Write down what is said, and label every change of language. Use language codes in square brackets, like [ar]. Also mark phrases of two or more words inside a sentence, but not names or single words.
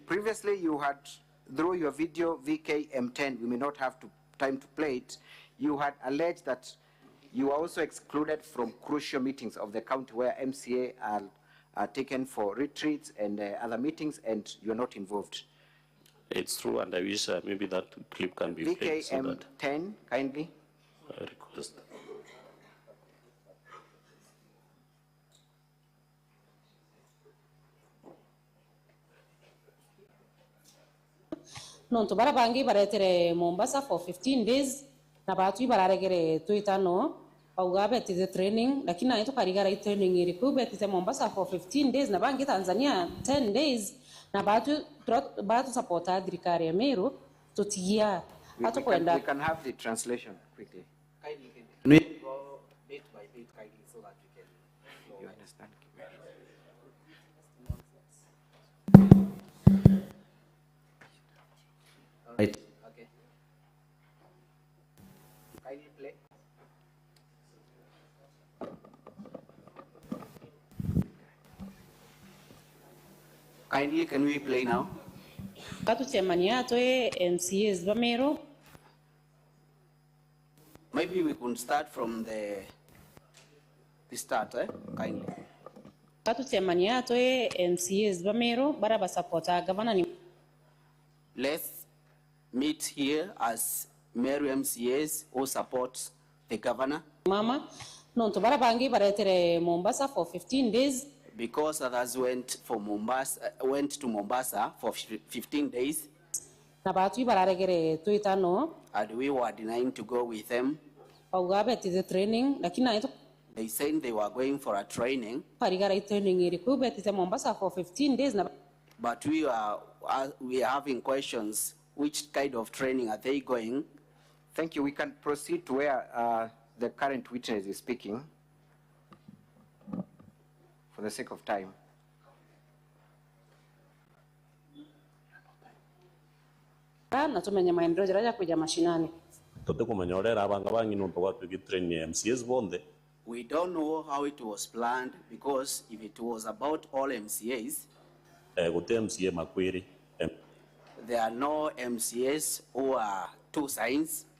[en] Previously, you had, through your video VKM10, we may not have time to play it, you had alleged that you are also excluded from crucial meetings of the county where MCA are taken for retreats and other meetings, and you're not involved. It's true, and I wish maybe that clip can be played. So that VKM10, kindly. I request. [mer] Nonto bara bangi baretere Mombasa [en] for 15 days [mer] na batu bararegere tuitano paugabe tize training lakini na ito karigara training irikube tize Mombasa [en] for 15 days [mer] na bangi Tanzania 10 days na batu supporta adrikari ya Meru tutia ato kwenda. [en] We can have the translation quickly. Can we go bit by bit kindly so that we can you understand? Right. Okay. Kindly play. Kindly, can we play now? [mer] Batu temania toe MCAs ba Meru. [en] Maybe we could start from the start, kindly. [mer] Batu temania toe MCAs ba Meru bara ba supporta governor ni. [en] Let's meet here as Meru MCAs who support the governor. [mer] Mama, no to bara bangi baretere Mombasa [en] for 15 days. Because others went to Mombasa for 15 days. [mer] Na batu bararegere tuitano. [en] And we were denying to go with them. [mer] Paugabe tize training lakini na ito. [en] They said they were going for a training. [mer] Karigara training irikube tize Mombasa [en] for 15 days [mer] na. [en] But we are having questions. Which kind of training are they going? Thank you. We can proceed to where the current witness is speaking for the sake of time. [mer] Na tumenya maendeleo jaraja kuja mashinani. [en] We don't know how it was planned, because if it was about all MCAs, there are no MCAs who are two signs.